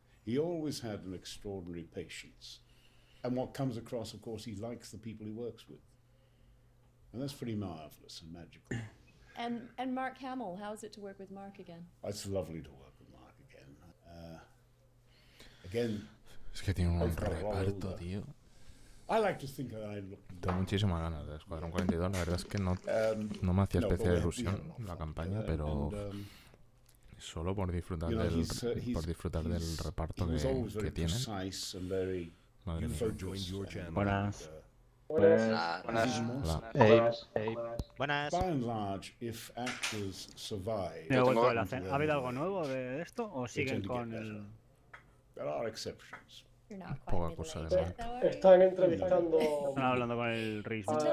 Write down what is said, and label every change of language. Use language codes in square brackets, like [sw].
[en] He always had an extraordinary patience. And what comes across, of course, he likes the people he works with. And that's pretty marvelous and magical. And Mark Hamill, how is it to work with Mark again? It's lovely to work with Mark again. Again, [es] es que tiene un reparto, tío. [en] I like to think that I look. [es] Tengo muchísimas ganas de Escuadrón 42. La verdad es que no me hacía especial ilusión la campaña, pero solo por disfrutar del reparto que tienen. Madre mía. Buenas. Buenas. [en] By and large, if actors survive, [es] ¿Ha habido algo nuevo de esto o siguen con el...? [en] There are exceptions. [es] Poca cosa de mal. Están entrevistando. Están hablando con el Rhys.